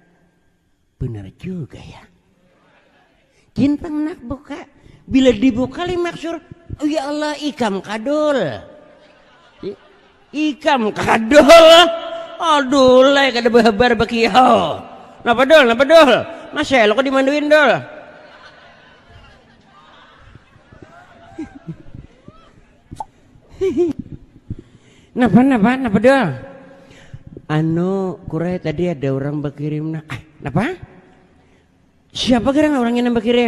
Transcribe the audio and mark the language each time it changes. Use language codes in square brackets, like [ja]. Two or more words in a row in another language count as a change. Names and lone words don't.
[bjn] Benar juga ya. Jintang nak buka. Bila dibuka maksur. Oh [ar] ya Allah [bjn] ikam kadul. Ikam kadul. Aduh lah kada berhabar bagi hau. Napa dol? Masa lo kok dimanduin dol? Napa dol? Anu kurai tadi ada orang berkirim napa? Siapa gerang orangnya yang berkirim?